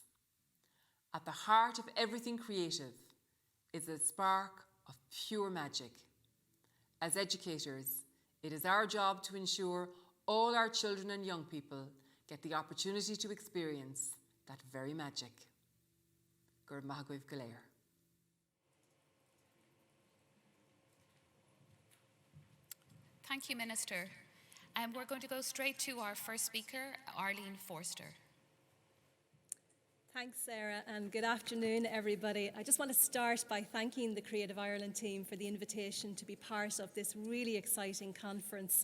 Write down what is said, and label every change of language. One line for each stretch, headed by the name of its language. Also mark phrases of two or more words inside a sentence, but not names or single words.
English: At the heart of everything creative is a spark of pure magic. As educators, it is our job to ensure all our children and young people get the opportunity to experience that very magic.
Irish: Gur maith go léir.
English: Thank you, Minister. And we're going to go straight to our first speaker, Arlene Forster. Thanks, Sarah, and good afternoon, everybody. I just want to start by thanking the Creative Ireland team for the invitation to be part of this really exciting conference.